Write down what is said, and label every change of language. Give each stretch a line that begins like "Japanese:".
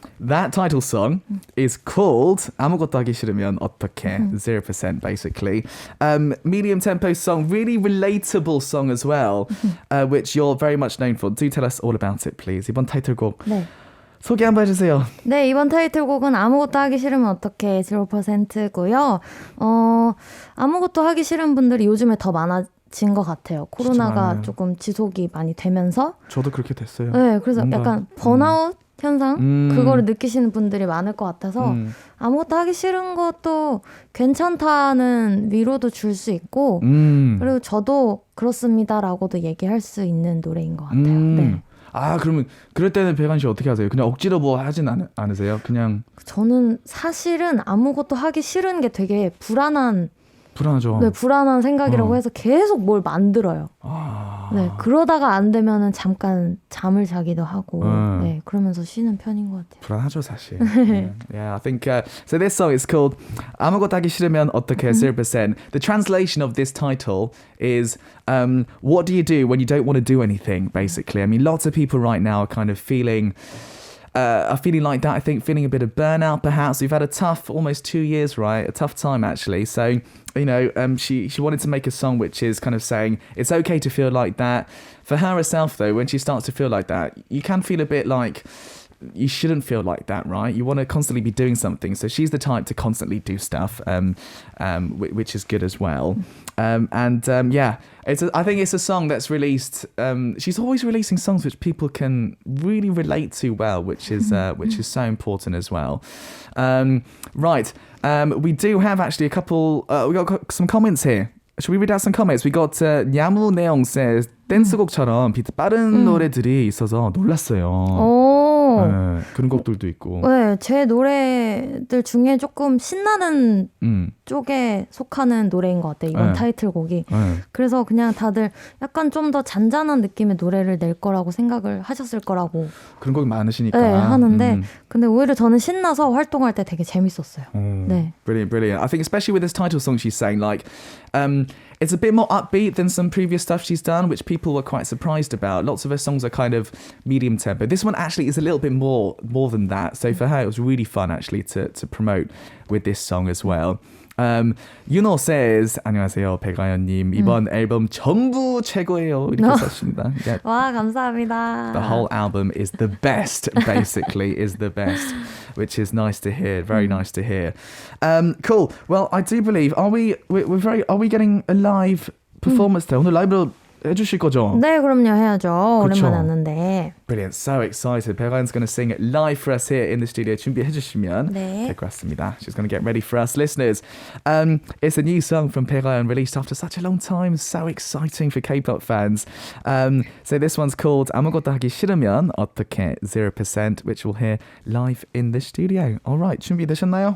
English: That title song is called 아무것도 하기 싫으면 어떡해, 0% basically. Medium tempo song, really relatable song as well, which you're very much known for. Do tell us all about it, please.
Korean: 이번 타이틀곡 네. 소개 한번 해주세요. 네, 이번 타이틀곡은 아무것도 하기 싫으면 어떡해 0%고요. 아무것도 하기 싫은 분들이 요즘에 더 많아진 것 같아요. 코로나가 조금 지속이 많이 되면서. 저도 그렇게 됐어요. 네, 그래서 약간 번아웃 현상? 그거를 느끼시는 분들이 많을 것 같아서 아무것도 하기 싫은 것도 괜찮다는 위로도 줄 수 있고 그리고 저도 그렇습니다라고도 얘기할 수 있는 노래인 것 같아요. 네. 아, 그러면 그럴 때는 배관 씨 어떻게 하세요? 그냥 억지로 뭐 하진 않으세요? 그냥 저는 사실은 아무것도 하기 싫은 게 되게 불안하죠. 네, 불안한 생각이라고 해서 계속 뭘 만들어요. 네, 그러다가 안 되면은 잠깐 잠을 자기도 하고, 네, 그러면서 쉬는 편인 것 같아요. 불안하죠, 사실.
English: Yeah, I think so. This song is called 아무것도 하기 싫으면 어떡해 0%. The translation of this title is what do you do when you don't want to do anything? Basically, I mean, lots of people right now are kind of feeling like that. I think feeling a bit of burnout, perhaps. We've had a tough, almost 2 years, right? A tough time, actually. So, you know, she wanted to make a song which is kind of saying it's okay to feel like that. For her herself, though, when she starts to feel like that, you can feel a bit like you shouldn't feel like that, right? You want to constantly be doing something. So she's the type to constantly do stuff, which is good as well. Yeah, I think it's a song that's released. She's always releasing songs which people can really relate to well, which is so important as well. Right, we do have actually a couple. We got some comments here. Should we read out some comments? We got 냐무 내용 says
Korean: 댄스곡처럼 비트 빠른 노래들이 있어서 놀랐어요. 네, 그런 곡들도 있고. 네, 제 노래들 중에 조금 신나는 쪽에 속하는 노래인 것 같아요. 이번 타이틀곡이. 그래서 그냥 다들 약간 좀 더 잔잔한 느낌의 노래를 낼 거라고 생각을 하셨을 거라고. 그런 곡이 많으시니까. 네, 하는데 근데 오히려 저는 신나서 활동할 때 되게 재밌었어요. 네.
English: Brilliant. I think especially with this title song she's saying, like, it's a bit more upbeat than some previous stuff she's done, which people were quite surprised about. Lots of her songs are kind of medium tempo. This one actually is a little bit more than that. So for her, it was really fun actually to promote with this song as well.
Korean: Yuno says, 안녕하세요, 백아연님. 이번 앨범 전부 최고예요. 이렇게 썼습니다. Yeah. 와, 감사합니다.
English: The whole album is the best, basically, is the best, which is nice to hear. Very nice to hear. Cool. Well, I do believe, are we getting a live performance there?
Korean: 오늘 라이브로 해주실 거죠? 네, 그럼요. 해야죠. 그쵸? 오랜만에 왔는데.
English: Brilliant. So excited. 백아연's going to sing it live for us here in the studio.
Korean: 준비해 주시면 될 것 같습니다.
English: She's going to get ready for us listeners. It's a new song from 백아연 released after such a long time. So exciting for K-pop fans. So this one's called 아무것도 하기 싫으면 어떡해 0%, which we'll hear live in the studio. Alright,
Korean: 준비되셨나요?